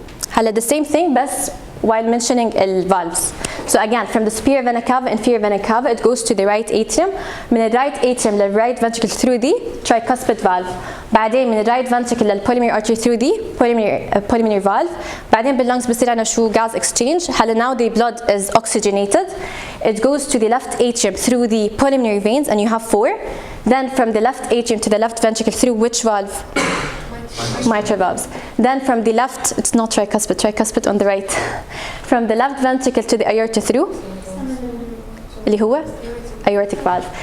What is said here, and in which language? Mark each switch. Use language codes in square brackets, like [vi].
[en] هلا the same thing بس while mentioning the valves. So again, from the superior vena cava, inferior vena cava, it goes to the right atrium. من the right atrium لل right ventricle through the tricuspid valve. بعدين من the right ventricle لل pulmonary artery through the pulmonary valve. [ar] بعدين باللungs بصير عنا شو gas exchange. [en] هلا now the blood is oxygenated. It goes to the left atrium through the pulmonary veins, and you have 4. Then from the left atrium to the left ventricle through which valve? Mitral valves. Then from the left, it's not tricuspid on the right. From the left ventricle to the aorta through اللي هو aortic valve.